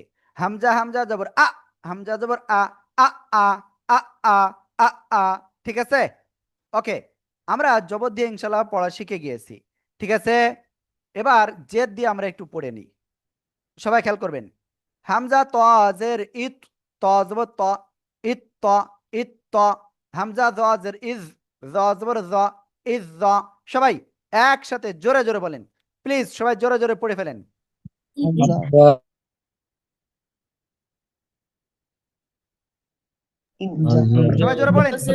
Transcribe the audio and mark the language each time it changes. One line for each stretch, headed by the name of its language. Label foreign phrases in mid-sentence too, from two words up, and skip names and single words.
Bangla: হামজা হামজা জবর আ, হামজা জবর আ, আ আ, আ আ, আ আ। ঠিক আছে? ওকে, আমরা জবর দিয়ে ইনশাল্লাহ পড়া শিখে গিয়েছি। ঠিক আছে, এবার জেদ দিয়ে আমরা একটু পড়ে নিই। সবাই খেয়াল করবেন। হামজা ত জের ইত, ত জবর ত, ইত ত, ইত ত। হামজা জ জের ইজ, জ জবর জ, ইজ জ। সবাই একসাথে জোরে জোরে বলেন প্লিজ, সবাই জোরে জোরে পড়ে ফেলেন। সবাই জোরে পড়েন।